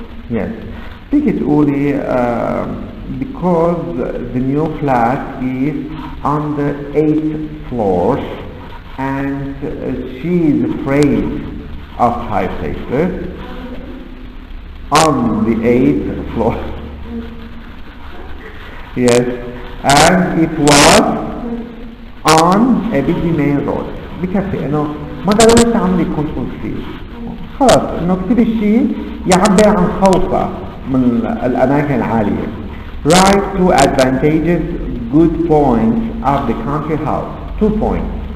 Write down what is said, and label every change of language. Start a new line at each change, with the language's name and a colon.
English: Yes. Take it only because the new flat is on the 8th floor and she is afraid of high places on the 8th floor. Yes. And it was on a busy main road.
Arabic: بكفي انه ما ضروري تعملي كنترول فيه. خلاص انه اكتبي شيء يعبر عن خوفه من الاماكن العالية.
English: Write 2 advantages, good points of the country house. 2 points.